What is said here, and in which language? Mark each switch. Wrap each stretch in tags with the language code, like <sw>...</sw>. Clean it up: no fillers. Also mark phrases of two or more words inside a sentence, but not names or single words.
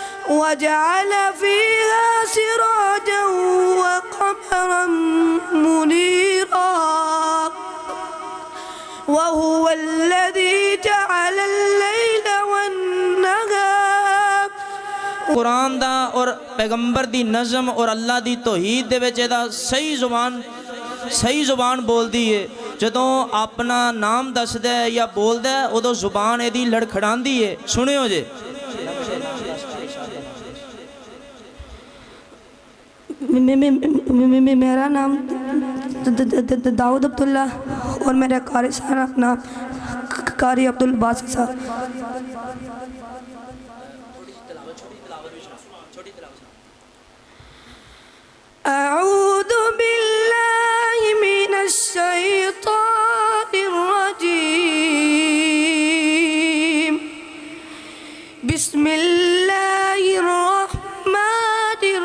<ar>وجعل فيها سراجا وقمرا منيرا وهو الذي جعل الليل والنهار</ar> <pa>قرآن دا اور پیغمبر دی نظم اور اللہ دی توحید دے وچ ایہدا صحیح زبان بولدی ہے. جدوں اپنا نام دسدا ہے یا بولدا ہے اودوں زبان ایہدی لڑکھڑاندی ہے. سنیو جے میرا نام داؤد عبداللہ اور میرے قاری صاحب نام قاری عبدالباسط صاحب.</pa> <ar>أعوذ بالله من الشيطان الرجيم بسم الله الرحمن</ar>